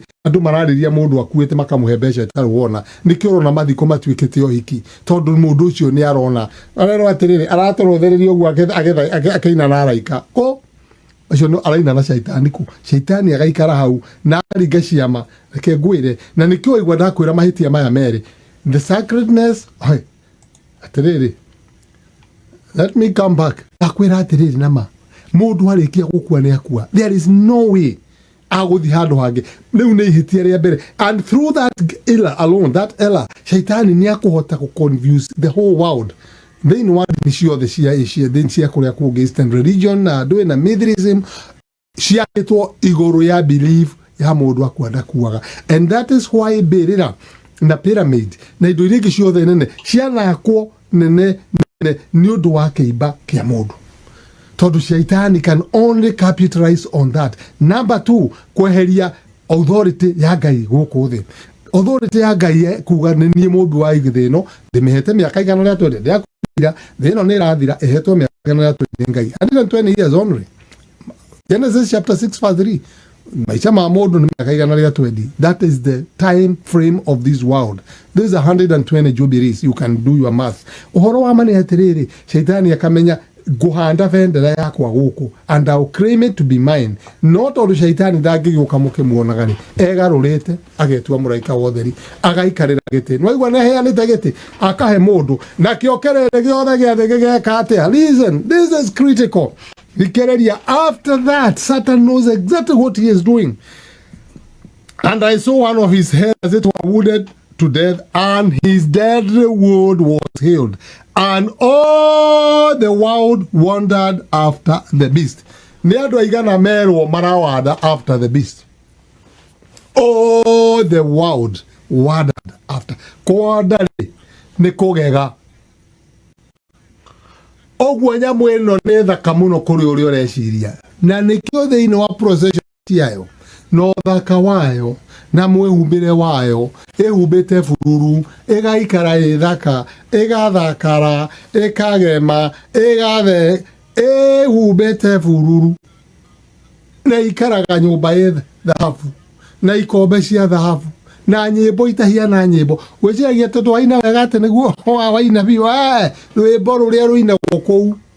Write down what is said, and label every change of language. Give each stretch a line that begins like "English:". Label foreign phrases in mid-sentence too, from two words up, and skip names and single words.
Kikuyu: Andũ mararĩria mũndũ akuĩte makamũhe mbeca itarĩ wona. Nĩkĩo ũrona mathiko matuĩkĩte ũhiki tondũ mũndũ ũcio nĩ arona arero atĩrĩrĩ aratũrothereria ũguo akĩina na araika ko acio no araina na shaitani ku shaitani agaikara hau na aringa ciama reke ngwĩre na nĩkĩo igwa ndakwĩra mahĩtia maya merĩ
English: the sacredness
Kikuyu: atĩrĩrĩ
English: let me come back
Kikuyu: ndakwĩra atĩrĩrĩ nama mũndũ arĩkia gũkua nĩ akua.
English: There is no way
Kikuyu: agũthi handũ hangĩ. Rĩu nĩ ihĩtia rĩa mbere
English: and through that error alone that error
Kikuyu: shaitani nĩ akũhota gũ
English: confuse the whole world.
Kikuyu: Thĩinĩ wa ndini ciothe cia Asia thĩinĩ cia kũrĩa kũngĩ
English: Eastern religion
Kikuyu: na andũ na Mithraism ciakĩtwo igũrũ ya belief ya mũndũ akwenda kuaga.
English: And that is why
Kikuyu: mbĩrĩra na pyramid na indo iria ingĩ ciothe nene cianakwo nene nĩ ũndũ wa kĩimba kĩa mũndũ tondũ shaitani
English: can only capitalize on that.
Kikuyu: Number 2 kweheria authority ya Ngai gũkũ thĩ. Authority ya Ngai kuga nĩ niĩ mũmbi wa thĩ ĩno ndĩmĩhete mĩaka igana rĩa 20 thĩ ĩno nĩ ĩrathira ĩhetwo mĩaka igana rĩa 20 Ngai
English: 120 years only.
Kikuyu: Genesis chapter 6 verse 3 maisha ma mũndũ nĩ mĩaka igana rĩa 20.
English: That is the time frame of this world. This is 120 jubilees. You can do your math.
Kikuyu: Ũhoro wa mane atĩrĩrĩ shaitani akamenya guhanda vendera yakwa gũkũ
English: and I'll claim it to be mine.
Kikuyu: No tondũ shaitani ndangĩgĩũka mũkĩmuonaga rĩ egarũrĩte agetua mũraika wa ũtheri agaikarĩra gĩtĩ. Nĩwaigua nĩ aheanĩte gĩtĩ akahe mũndũ na kĩokerere gĩothe gĩa thĩ gĩgeka atĩa.
English: Listen, this is critical. Thikĩrĩria after that Satan knows exactly what he is doing. And I saw one of his hairs as it were wounded to death and his deadly wound was healed. And all the world wandered after the beast.
Kikuyu: Nĩ andũ aigana merwo marawanda
English: after the beast. All the world wandered after.
Kikuyu: Kwanda nĩ kũgega. Oguo nyamũ ĩno nĩ thaka mũno kũrĩ ũrĩa ũreciria. Na nĩkĩo thĩinĩ wa procession ciayo no thaka wayo na mwĩhumbĩre wayo ĩhumbĩte bururu ĩgaikara ĩthaka ĩgathakara ĩkagema ĩgathe ĩhumbĩte bururu na ikaraga nyũmba ĩ thahabu na ikombe cia thahabu na nyimbo itahiana nyimbo weciragia tondu waina wega ati niguo waina biwa rwimbo ruria ruinagwo kuu